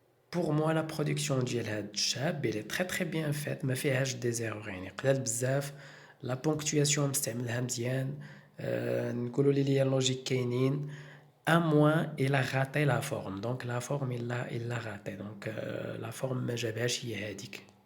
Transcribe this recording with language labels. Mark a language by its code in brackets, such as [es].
[fr] Pour moi, la production [ar] ديال هاد الشاب [fr] elle est très très bien faite, [ar] ما فيهاش [fr] des erreurs [ar] يعني قلال بزاف. [fr] La ponctuation [ar] مستعملها مزيان. نقولوا لي logique كاينين. [fr] À moins il a raté la forme. Donc la forme il l'a raté. Donc la forme [ar] ما جابهاش هي هذيك.